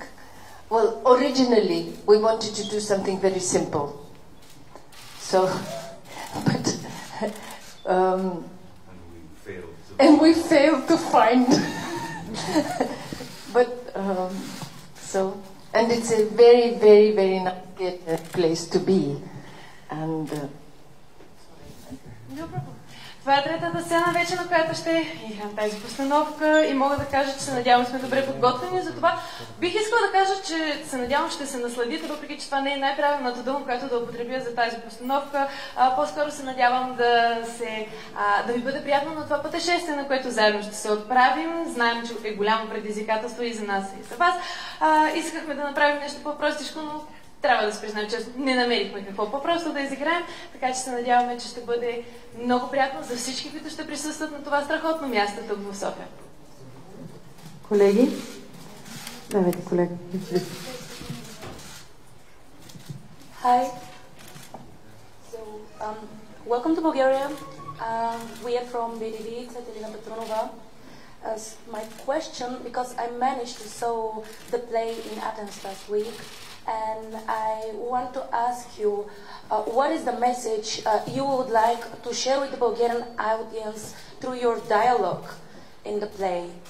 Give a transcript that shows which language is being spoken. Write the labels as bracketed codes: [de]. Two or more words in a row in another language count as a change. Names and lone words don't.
[en] Well, originally we wanted to do something very simple, so but and we failed to and we failed to find. But so, and it's a very, very, very nice place to be. And [bg] това е третата сцена вече, на която ще играем тази постановка и мога да кажа, че се надявам сме добре подготвени. Затова бих искала да кажа, че се надявам ще се насладите, въпреки че това не е най-правилната дума, която да употребя за тази постановка. По-скоро се надявам да ви бъде приятно на това пътешествие, на което заедно ще се отправим. Знаем, че е голямо предизвикателство и за нас, и за вас. Искахме да направим нещо по-простичко, но трябва да се признаем, че не намерихме какво по-просто да изиграем, така че се надяваме, че ще бъде много приятно за всички, които ще присъстват на това страхотно място тук в София. Колеги? Давайте, колега. [en] Hi. So, welcome to Bulgaria. We are from Билети, my question, because I managed to saw the play in Athens last week, and I want to ask you, what is the message you would like to share with the Bulgarian audience through your dialogue in the play?